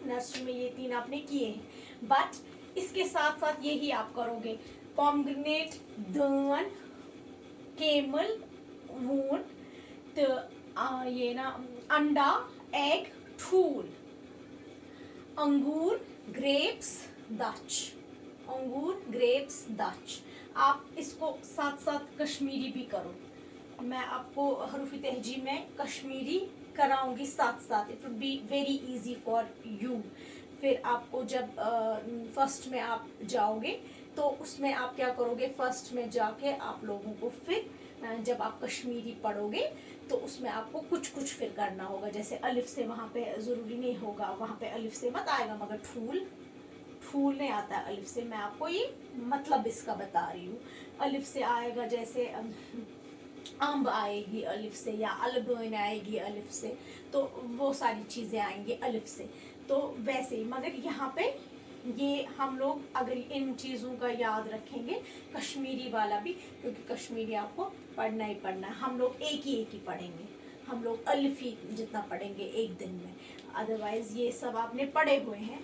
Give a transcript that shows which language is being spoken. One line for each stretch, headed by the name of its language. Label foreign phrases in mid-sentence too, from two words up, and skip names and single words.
Hindi: नर्सरी में ये 3 आपने किए हैं, बट इसके साथ साथ यही आप करोगे, पोमेग्रेनेट, दान, केमल, ऊंट, तो ये ना अंडा, एग, ठूल, अंगूर, ग्रेप्स, दच, अंगूर, ग्रेप्स, दच। आप इसको साथ साथ कश्मीरी भी करो, मैं आपको हरूफ तहजी में कश्मीरी कराऊंगी साथ साथ,
English: It would be very easy for you.
Hindi: फिर आपको जब फर्स्ट में आप जाओगे तो उसमें आप क्या करोगे, फर्स्ट में जाके आप लोगों को फिर जब आप कश्मीरी पढ़ोगे तो उसमें आपको कुछ कुछ फिर करना होगा, जैसे अलिफ से वहाँ पे ज़रूरी नहीं होगा, वहाँ पे अलिफ से मत आएगा, मगर ठूल, ठूल नहीं आता है अलिफ से, मैं आपको ये मतलब इसका बता रही हूँ। अलिफ से आएगा, जैसे अम्ब आएगी अलिफ से, या अलगोइन आएगी अलिफ से, तो वो सारी चीज़ें आएंगी अलिफ से। तो वैसे ही, मगर यहाँ पे ये हम लोग अगर इन चीज़ों का याद रखेंगे, कश्मीरी वाला भी, क्योंकि कश्मीरी आपको पढ़ना ही पढ़ना है, हम लोग एक ही पढ़ेंगे, हम लोग अलिफ ही जितना पढ़ेंगे एक दिन में, अदरवाइज़ ये सब आपने पढ़े हुए हैं।